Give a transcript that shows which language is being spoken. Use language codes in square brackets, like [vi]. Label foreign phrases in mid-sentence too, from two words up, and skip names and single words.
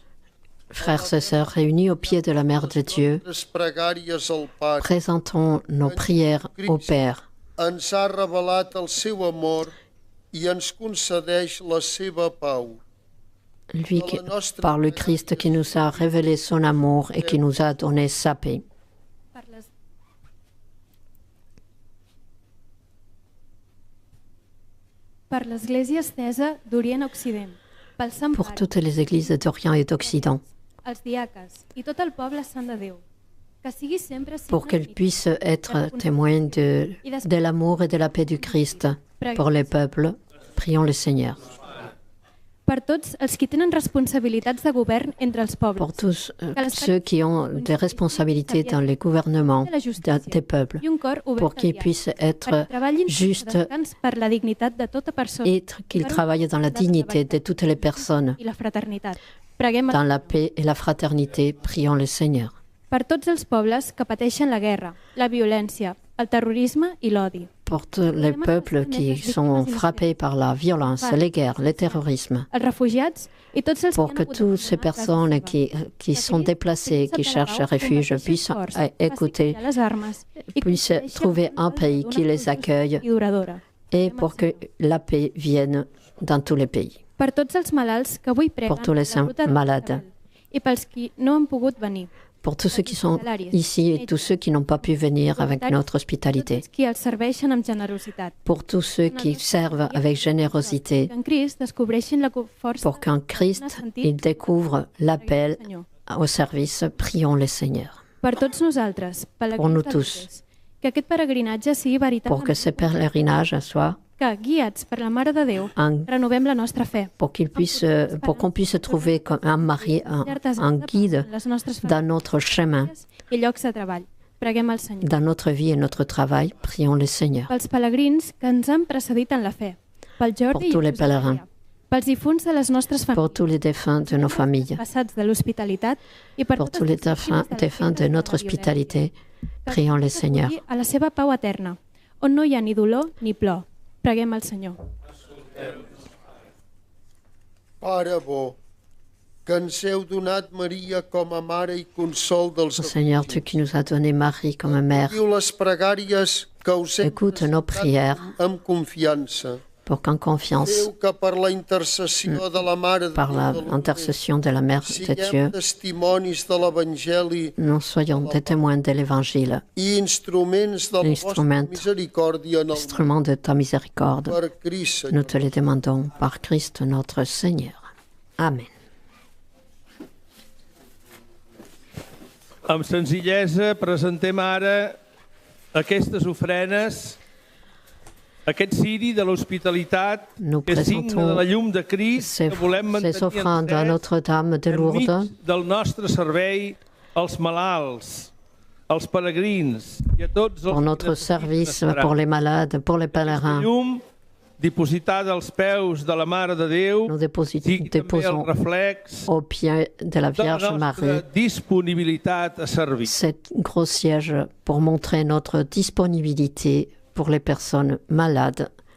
[fr] Frères et sœurs réunis au pied de la Mère de Dieu, [ca] les pregàries al Pare, [fr] présentons nos prières au Père. [ca] ens ha revelat el seu amor i ens concedeix la seva pau. [fr] Lui, par le Christ qui nous a révélé son amour et qui nous a donné sa paix. [ca] Per l'Església estesa d'Orient a Occident, pel Sant [fr] Pour [ca] Pare, [fr] toutes les églises d'Orient et d'Occident, [ca] els diaques i tot el poble sant de Déu, que sigui sempre [fr] pour qu'elles puissent être témoins de l'amour et de la paix du Christ pour les peuples, prions le Seigneur. [ca] per tots els qui tenen responsabilitats de govern entre els pobles, [fr] Pour tous ceux qui ont des responsabilités dans les gouvernements des peuples, [ca] i un cor obert [fr] pour qu'ils [ca] al diàleg, [fr] puissent être [ca] perquè treballin [fr] justes [ca] sense descans per la dignitat de tota persona [fr] et qu'ils travaillent dans la dignité de toutes les personnes, [ca] i la fraternitat. Preguem [fr] dans la paix et la fraternité, prions le Seigneur. [ca] per tots els pobles que pateixen la guerra, la violència, el terrorisme i l'odi. [fr] Pour tous les peuples qui sont frappés par la violence, les guerres, le terrorisme, [ca] Els refugiats i tots els [fr] pour que [ca] que han hagut [fr] toutes ces [ca] d'abandonar [fr] personnes [ca] casa seva. [fr] qui sont déplacées, qui cherchent refuge, puissent écouter, puissent trouver un pays qui les accueille et pour que la paix vienne dans tous les pays. [ca] Per tots els malalts que avui preguen [fr] Pour tous les [ca] la ruta de [fr] malades. [ca] Isabel i pels qui no han pogut venir, [fr] Pour tous ceux qui sont ici et tous ceux qui n'ont pas pu venir avec notre [ca] tots [fr] hospitalité. [ca] els qui els serveixen amb generositat. [fr] Pour tous ceux qui servent avec générosité, [ca] Que en Crist descobreixin la força [fr] pour qu'en Christ, ils découvrent l'appel au service, prions le Seigneur. [ca] per tots nosaltres, [fr] Pour nous [ca] pelegrins de [fr] tous. [ca] Lourdes, que aquest peregrinatge sigui [fr] Pour que [ca] veritablement [fr] ce pèlerinage soit, [ca] que, guiats per la Mare de Déu, un- renovem la nostra fe. [fr] pour qu'on puisse trouver comme un mari, un guide [ca] les nostres [fr] dans notre chemin, [ca] famílies i llocs de treball. Preguem al Senyor. [fr] dans notre vie et notre travail, prions le Seigneur. [ca] Pels pelegrins que ens han precedit en la fe, pel Jordi [fr] Pour [ca] i [fr] tous les [ca] Josep [fr] pèlerins. [ca] Maria, pels difunts de les nostres [fr] Pour [ca] famílies, [fr] tous les défunts de nos familles, [ca] passats de l'hospitalitat i per [fr] pour [ca] totes [fr] tous les [ca] les víctimes [fr] défunts de notre hospitalité, [ca] Que [fr] prions le [ca] ens [fr] Seigneur. [ca] aculli a la seva pau eterna, on no hi ha ni dolor ni plor. Preguem al Senyor. Pare bo, que ens heu donat Maria com a mare i consol dels [fr] Seigneur, tu qui nous as donné Marie comme mère, [ca] Diu les pregàries que us hem [fr] écoute nos prières [ca] amb confiança. [fr] pour qu'en confiance, [ca] Feu que per la intercessió de la Mare de [fr] par [ca] Déu del [fr] l'intercession de la Mère de [ca] siguem [fr] Dieu, [ca] testimonis de l'Evangeli [fr] nous soyons des témoins de l'Évangile, [ca] i instruments de la vostra [fr] Instrument. [ca] misericòrdia en el món. [fr] instrument de ta miséricorde. [ca] Per Crist, [fr] Nous [ca] Senyor. [fr] te le demandons par Christ notre Seigneur. Amen. [ca] Amb senzillesa presentem ara aquestes ofrenes, aquest ciri de l'hospitalitat, [fr] Nous [ca] que és signe de la llum de Crist, [fr] ces, [ca] que volem [fr] ces [ca] mantenir [fr] offrandes à [ca] encès [fr] Notre-Dame de [ca] enmig [fr] Lourdes [ca] del nostre servei als malalts, als peregrins i a tots els [fr] pour notre service, pour les malades, pour les [ca] Aquesta [fr] pèlerins. [ca] llum dipositada als peus de la Mare de Déu [fr] Nous [ca] sigui també el [fr] déposons [ca] reflex [fr] au pied de la [ca] de la [fr] Vierge [ca] nostra [fr] Marie [ca] disponibilitat a servir. [fr] cet gros siège pour montrer notre disponibilité pour les personnes malades.